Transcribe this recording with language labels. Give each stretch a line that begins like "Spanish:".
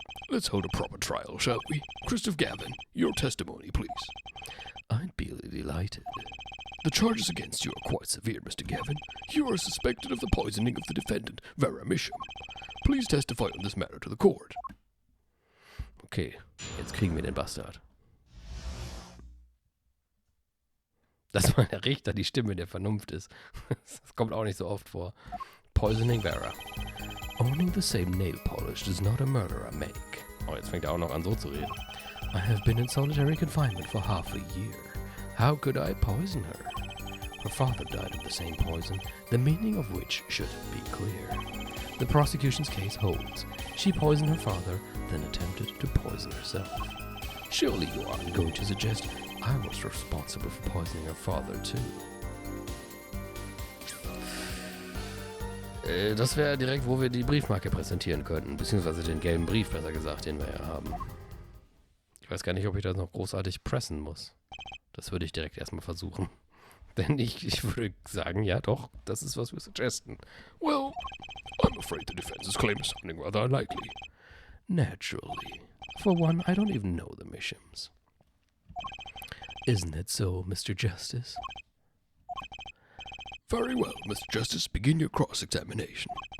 English: Let's hold a proper trial, shall we? Christoph Gavin, your testimony, please. I'd be delighted. The charges against you are quite severe, Mr. Gavin. You are suspected of the poisoning of the defendant, Varamisham. Please testify on this matter to the court.
German: Okay, jetzt kriegen wir den Bastard. Dass mal der Richter die Stimme der Vernunft ist. Das kommt auch nicht so oft vor.
English: Poisoning Vera. Owning the same nail polish does not a murderer make.
German: Oh, jetzt fängt er auch noch an so zu reden.
English: I have been in solitary confinement for half a year. How could I poison her? Her father died of the same poison, the meaning of which should be clear. The prosecution's case holds. She poisoned her father, then attempted to poison herself. Surely you aren't going to suggest I was responsible for poisoning her father too.
German: Das wäre direkt, wo wir die Briefmarke präsentieren könnten, beziehungsweise den gelben Brief, besser gesagt, den wir ja haben. Ich weiß gar nicht, ob ich das noch großartig pressen muss. Das würde ich direkt erstmal versuchen. Denn ich würde sagen, ja doch, das ist, was wir suggesten.
English: Well, I'm afraid the defense's claim is sounding rather unlikely. Naturally. For one, I don't even know the Mishams. Isn't it so, Mr. Justice? Very well, Mr. Justice, begin your cross-examination.